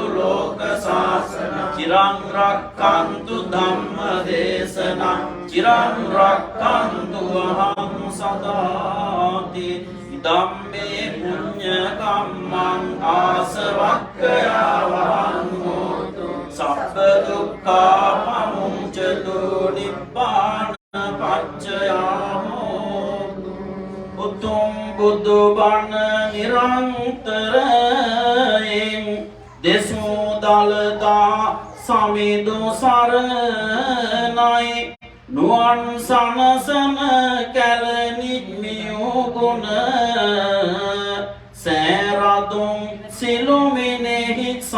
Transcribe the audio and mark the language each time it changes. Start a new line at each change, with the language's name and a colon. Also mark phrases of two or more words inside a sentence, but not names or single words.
Pali: ලෝක සාසන චිරං රක්ඛන්තු ධම්ම දේශනං චිරං රක්ඛන්තු අහං සදාති ධම්මේ පුඤ්ඤ කම්මං ආසවක්ඛයා වහං හෝතු සබ්බ දුක්ඛා පමුච්ඡතු නිබ්බාන පච්චයා හෝතු
Sinhala: උතුම් බුදු බණ නිරන්තරයෙන් දෙසූ දලදා සමිදු සරණයි නුවන් සනසන කැලනික්මියූ ගුණ සෑරදුම් සිළුමිනෙහි